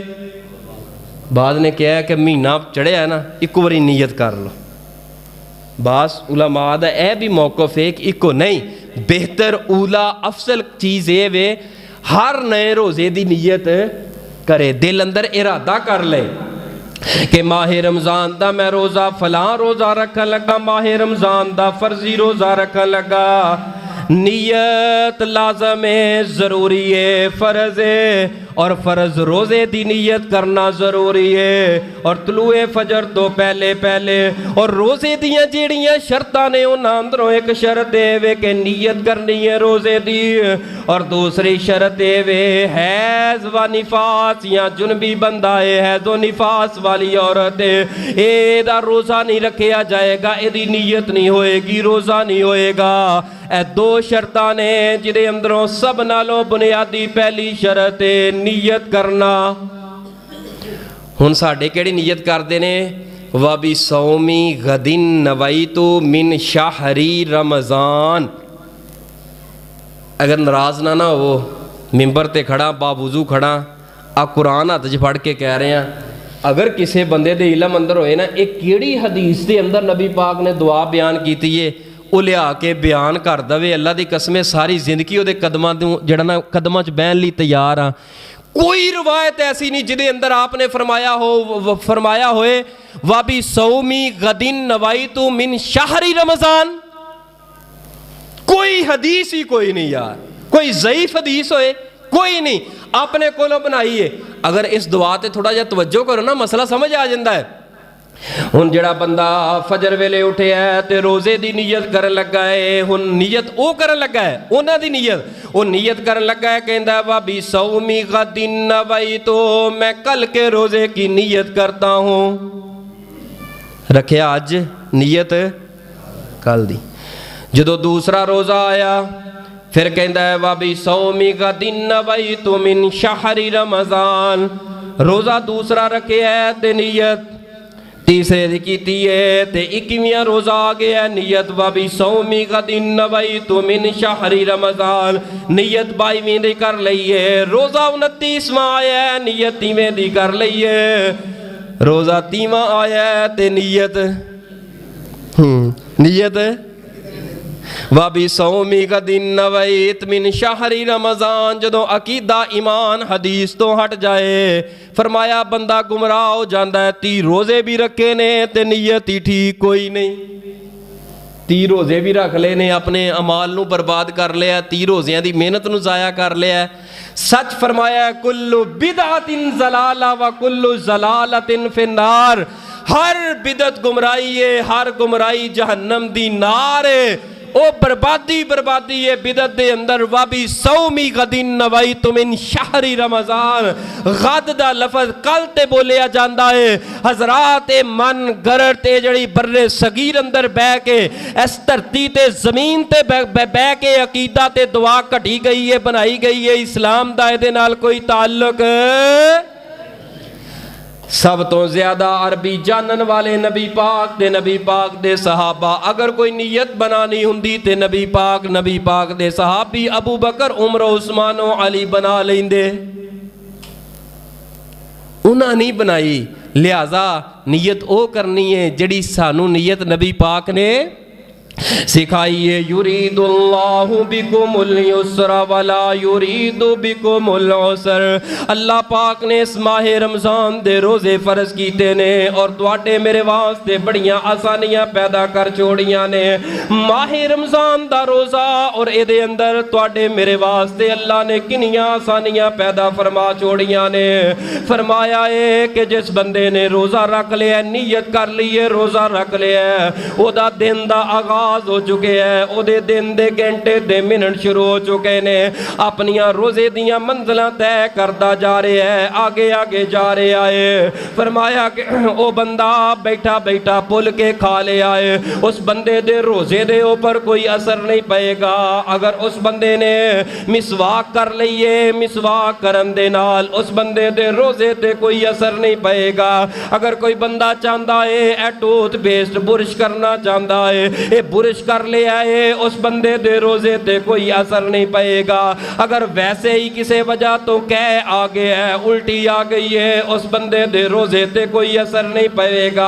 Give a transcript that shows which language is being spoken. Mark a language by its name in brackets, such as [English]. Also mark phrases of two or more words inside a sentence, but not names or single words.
[Punjabi] بعض نے کہا ہے کہ مہینہ چڑھیا ہے نا ایک باری نیت کر لو، بعض علماء دا اے بھی موقف ہے کہ ایک نہیں، بہتر اولا افضل چیز ہے وے ہر نئے روزے دی نیت کرے، دل اندر ارادہ کر لے کہ ماہ رمضان دا میں روزہ فلاں روزہ رکھن لگا، ماہ رمضان دا فرضی روزہ رکھن لگا۔ نیت لازم ہے، ضروری ہے، فرض ہے، اور فرض روزے دی نیت کرنا ضروری ہے، اور طلوع فجر تو پہلے پہلے۔ اور روزے دیاں جیڑیاں شرطاں نے انہاں اندروں ایک شرط ہے کہ نیت کرنی ہے روزے دی، اور دوسری شرط ہے حیض و نفاس یا جنبی بندہ ہے، حیض و نفاس والی عورت ہے، اے دا روزہ نہیں رکھیا جائے گا، اے دی نیت نہیں ہوئے گی، روزہ نہیں ہوئے گا۔ اے دو شرطاں نے جدے اندروں سب نالوں بنیادی پہلی شرط ہے نیت کرنا۔ ہن ساڈے کیڑی نیت کردے نے [Arabic] وَبِصَوْمِ غَدٍ نَوَيْتُ مِنْ شَهْرِ رمضان۔ [Punjabi] اگر ناراض نہ ہو ممبر تے کھڑا باوضو کھڑا آ قرآن ہاتھ پھڑ کے کہہ رہے ہیں، اگر کسی بندے دے علم اندر ہوئے نا ایک کیڑی حدیث دے اندر نبی پاک نے دعا بیان کیتی ہے وہ لیا کے بیان کر دوے، اللہ دی قسمیں ساری زندگی وہ دے قدماں چ بہن لی تیار ہاں۔ کوئی روایت ایسی نہیں جدے اندر آپ نے فرمایا ہوئے [Arabic] وَبِصَوْمِ غَدٍ نَوَيْتُ مِنْ شَهْرِ رمضان۔ [Punjabi] کوئی حدیث ہی کوئی نہیں یار، کوئی ضعیف حدیث ہوئے کوئی نہیں، آپ نے کولوں بنائیے۔ اگر اس دعا تے تھوڑا جا توجہ کرو نا مسئلہ سمجھ آ جاندہ ہے۔ ہن جڑا بندہ فجر ویلے اٹھے ہے تے روزے دی نیت کرن لگا ہے، ہن نیت او کرن لگا ہے، اونا دی نیت کرن لگا ہے، کہندہ ہے [Arabic] وَبِصَوْمِ غَدٍ نَوَيْتُ، [Urdu] میں کل کے روزے کی نیت کرتا ہوں۔ [Punjabi] رکھیا آج نیت کل دی، جدو دوسرا روزہ آیا پھر کہندہ ہے [Arabic] وَبِصَوْمِ غَدٍ نَوَيْتُ مِنْ شَهْرِ رمضان، [Punjabi] روزہ دوسرا رکھے ہے تے نیت تیسرے دی کیتی ہے تے 21واں روزہ آ گیا ہے، نیت [Arabic] وَبِصَوْمِ غَدٍ نَوَيْتُ مِنْ شَهْرِ رمضان، [Punjabi] نیت 22ویں دی کر لئیے، روزہ 29واں آیا ہے نیت 30ویں دی کر لئیے، روزہ 30واں آیا ہے تے نیت [Arabic] وَبِصَوْمِ غَدٍ نَوَيْتُ مِنْ شَهْرِ رمضان۔ [Punjabi] جدوں عقیدہ ایمان حدیث تو ہٹ جائے فرمایا بندہ گمراہ ہو جاندہ ہے، 30 روزے بھی رکھے نے تے نیت ہی ٹھیک کوئی نہیں، 30 روزے بھی رکھ لے نے اپنے عمال نو برباد کر لیا، 30 روزیاں دی محنت نو ضائع کر لیا۔ سچ فرمایا ہے [Arabic] کل بدعت ضلالہ و کل ضلالت فی النار، [Punjabi] ہر بدعت گمراہی ہے، ہر گمراہی جہنم دی نار ہے، او بربادی ہے بدعت دے اندر۔ [Arabic] وَبِصَوْمِ غَدٍ نَوَيْتُ مِنْ شَهْرِ رمضان، [Punjabi] غد دا لفظ کل تے بولیا جاندہ ہے، حضرات من گرر تے جڑی بر صغیر اندر بے کے اس دھرتی تے زمین تے بے کے عقیدہ تے دعا کٹی گئی ہے، بنائی گئی ہے، اسلام دا دے نال کوئی تعلق۔ سب تو زیادہ عربی جانن والے نبی پاک دے صحابہ، اگر کوئی نیت بنانی ہندی تے نبی پاک دے صحابی ابو بکر عمر عثمان و علی بنا لیندے، انہاں نہیں بنائی، لہذا نیت او کرنی ہے جڑی سانو نیت نبی پاک نے سکھائیے۔ [Arabic] یرید اللہ بکم اليسر ولا یرید بکم العسر، [Punjabi] اللہ پاک نے اس ماہ رمضان دے روزے فرض کیتے نے اور تواڈے میرے واسطے بڑیاں آسانیاں پیدا کر چھوڑیاں نے۔ ماہ رمضان دا روزہ اور اے دے اندر تواڈے میرے واسطے اللہ نے کنیاں آسانیاں پیدا فرما چھوڑیاں نے۔ فرمایا ہے کہ جس بندے نے روزہ رکھ لیا، نیت کر لی ہے روزہ رکھ لیا، او دا دن دا آغاز آغاز ہو چکے ہیں، او دے دن دے گھنٹے دے منٹ شروع ہو چکے نے، اپنیاں روزے دیاں منزلاں طے کردا جا رہے ہیں، آگے آگے جا رہے آئے۔ فرمایا کہ او بندہ بیٹھا بیٹھا پل کے کھا لے آئے، اس بندے دے روزے دے اوپر کوئی اثر نہیں پائے گا۔ اگر اس بندے نے مسواک کر لئیے، مسواک کرن دے نال اس بندے دے روزے تے کوئی اثر نہیں پائے گا۔ اگر کوئی بندہ چاہتا ہے اے [English] toothpaste brush [Punjabi] کرنا چاہتا ہے، اے برش کر لے آئے، اس بندے دے روزے تے کوئی اثر نہیں پائے گا۔ اگر ویسے ہی کسی وجہ تو کہہ آگے ہے، الٹی آ گئی ہے، اس بندے دے روزے تے کوئی اثر نہیں پائے گا۔